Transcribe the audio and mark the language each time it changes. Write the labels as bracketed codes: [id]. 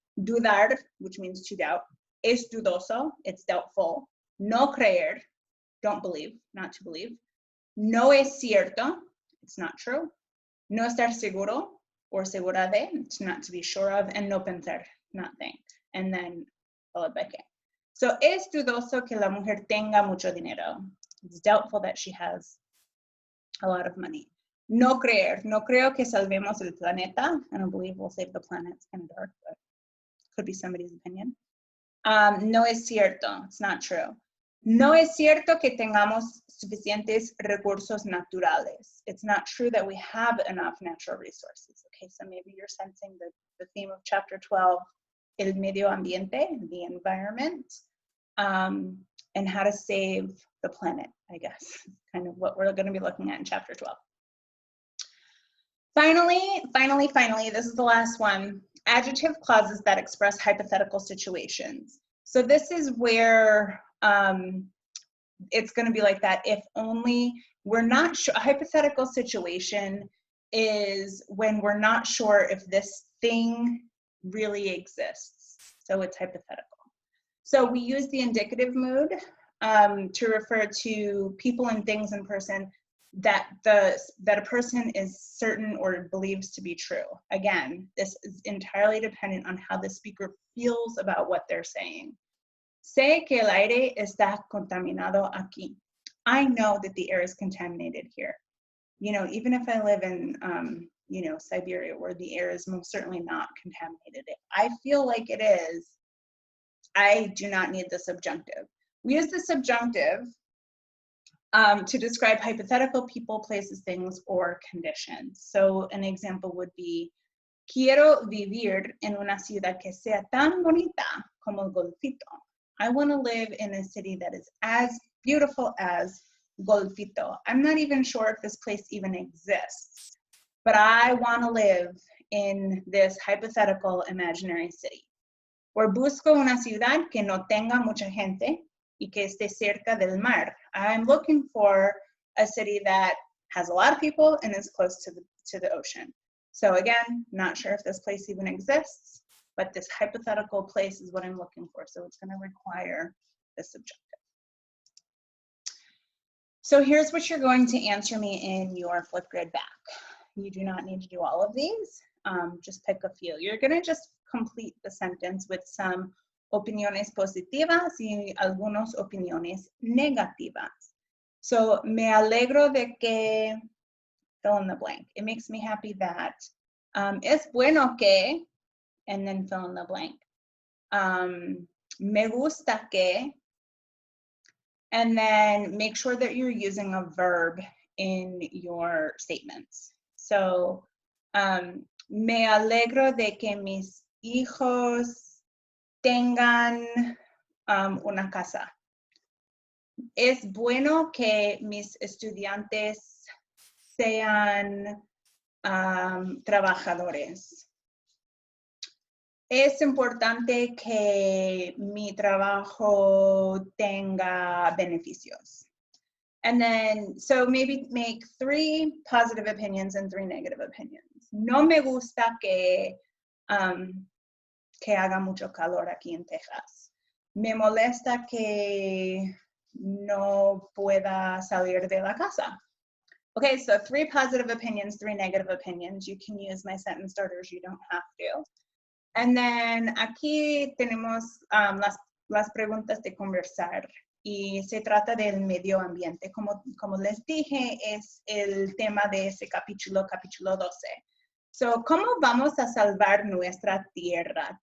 [en] Dudar, which means to doubt. Es dudoso, it's doubtful. No creer, don't believe, not to believe. No es cierto, it's not true. No estar seguro or segura de, it's not to be sure of. And no pensar, not think. And then followed by que. [es] So es dudoso que la mujer tenga mucho dinero. [en] It's doubtful that she has a lot of money. [es] No creer, no creo que salvemos el planeta. [en] I don't believe we'll save the planet. It's kind of dark, but could be somebody's opinion. [es] No es cierto, it's not true. No es cierto que tengamos suficientes recursos naturales. [en] It's not true that we have enough natural resources. Okay, so maybe you're sensing the theme of chapter 12, el medio ambiente, the environment, and how to save the planet, I guess, kind of what we're going to be looking at in chapter 12. Finally, this is the last one. adjective clauses that express hypothetical situations. So this is where it's going to be like that if only we're not sure. A hypothetical situation is when we're not sure if this thing really exists. So it's hypothetical. So we use the indicative mood to refer to people and things in person that a person is certain or believes to be true. Again, this is entirely dependent on how the speaker feels about what they're saying. [es] Sé que el aire está contaminado aquí. [en] I know that the air is contaminated here. You know, even if I live in, you know, Siberia, where the air is most certainly not contaminated, I feel like it is. I do not need the subjunctive. We use the subjunctive to describe hypothetical people, places, things, or conditions. [es] So an example would be, quiero vivir en una ciudad que sea tan bonita como el Golfito. [en] I want to live in a city that is as beautiful as Golfito. I'm not even sure if this place even exists, but I want to live in this hypothetical imaginary city. [es] Or busco una ciudad que no tenga mucha gente y que esté cerca del mar. [en] I'm looking for a city that has a lot of people and is close to the ocean. So again, not sure if this place even exists, but this hypothetical place is what I'm looking for. So it's going to require the subjunctive. So here's what you're going to answer me in your Flipgrid back. You do not need to do all of these. Just pick a few. You're going to just complete the sentence with some opiniones positivas y algunos opiniones negativas. So, me alegro de que, fill in the blank. It makes me happy that. Es bueno que, and then fill in the blank. Me gusta que, and then make sure that you're using a verb in your statements. [es] So, me alegro de que mis hijos tengan una casa. Es bueno que mis estudiantes sean trabajadores. Es importante que mi trabajo tenga beneficios. [en] And then, so maybe make 3 positive opinions and 3 negative opinions. [es] No me gusta que haga mucho calor aquí en Texas. Me molesta que no pueda salir de la casa. [en] Okay, so 3 positive opinions, 3 negative opinions. You can use my sentence starters, you don't have to. [es] And then aquí tenemos las preguntas de conversar. Y se trata del medio ambiente. Como les dije, es el tema de ese capítulo 12. So, ¿cómo vamos a salvar nuestra tierra?